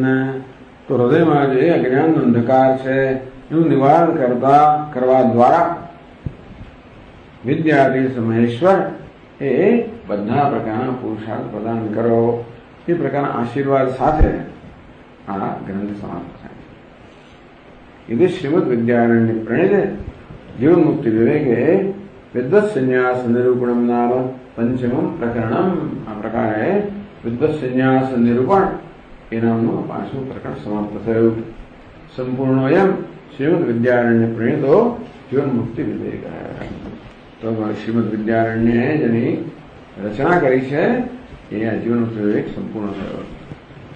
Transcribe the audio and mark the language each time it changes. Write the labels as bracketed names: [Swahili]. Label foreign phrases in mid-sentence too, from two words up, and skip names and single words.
[Gujarati] તો હૃદયમાં જે અજ્ઞાનનો અંધકાર છે એનું નિવારણ કરવા દ્વારા વિદ્યાતીર્થ મહેશ્વર એ બધા પ્રકારના પુરુષાર્થ પ્રદાન કરો. એ પ્રકારના આશીર્વાદ સાથે આ ગ્રંથ સમાપ્ત થાય. [Sanskrit] ಇದು ಶ್ರೀಮದ್ ವಿದ್ಯಾರಣ್ಯ ಪ್ರಣೀತೆ ಜೀವನ್ ಮುಕ್ತಿ ವಿವೇಕೆ ವಿದ್ವತ್ સંન્યાસ નિરૂપણમ નામ પંચમમ પ્રકરણમ. [Gujarati] આ પ્રકારે વિદ્વત સંન્યાસ નિરૂપણ એ નામનું 5મું પ્રકરણ સમાપ્ત થયું. [Sanskrit] સંપૂર્ણોયમ શ્રીમદ વિદ્યારણ્ય પ્રણીતો જીવન મુક્તિ વિવેક. [Gujarati] તો શ્રીમદ વિદ્યારણ્ય જેની રચના કરી છે એ આ જીવન મુક્તિ વિવેક સંપૂર્ણ થયો.